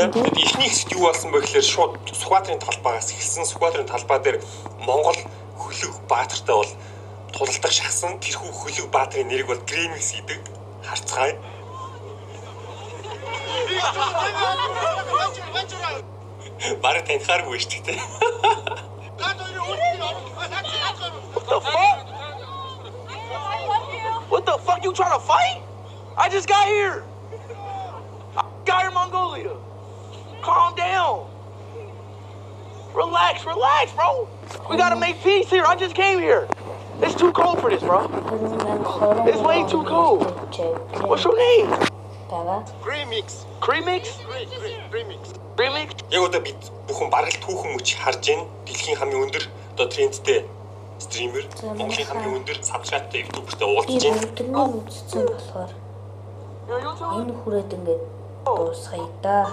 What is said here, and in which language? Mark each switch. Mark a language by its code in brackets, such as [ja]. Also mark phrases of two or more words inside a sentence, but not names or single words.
[mn] Тэгээд эхний хэсэг юу болсон бэ гэхээр шууд Сүхбаатарын талбайгаас эхэлсэн. Сүхбаатарын талбай дээр Монгол хөлөг баатартай бол тулалдах шахсан. Тэрхүү хөлөг баатрын нэрийг бол Грэмикс гэдэг. Харцгаая. Бараг таньхааргүй шүү дээ. [en] What the fuck you trying to fight? I just got here. I got here in Mongolia. Calm down. Relax, bro. We gotta make peace here. I just came here. It's too cold for this, bro. It's way too cold. What's your name? [mn] Грэмикс. Яг одоо бид бүхэн бараг л түүхэн мөч харж байна. Дэлхийн хамгийн өндөр одоо трендтэй стример, Монголын хамгийн өндөр сабскрайбтай ютубертэй уулзж байна. Тэрнийг үзсэн болохоор энэ хүрээд ингээд дуусгая да.